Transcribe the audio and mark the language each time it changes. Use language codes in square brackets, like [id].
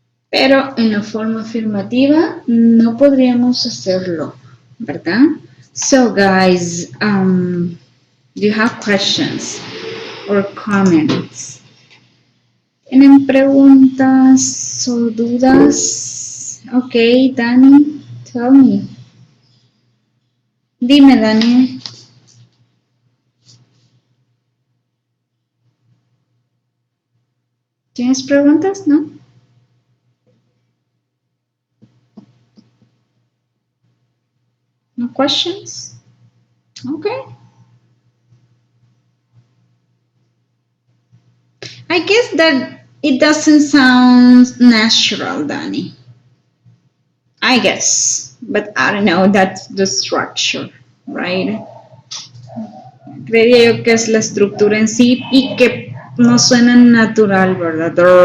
[es] Pero en la forma afirmativa no podríamos hacerlo, ¿verdad? [en] So guys, do you have questions or comments? [es] ¿Tienen preguntas o dudas? [en] Ok, Dani, tell me. [es] Dime, Dani. ¿Tienes preguntas? ¿No? [en] No questions? Okay. I guess that it doesn't sound natural, Danny. I guess. but I don't know, that's the structure, right? [es] Creería yo que es la estructura en sí y que no suena natural, ¿verdad?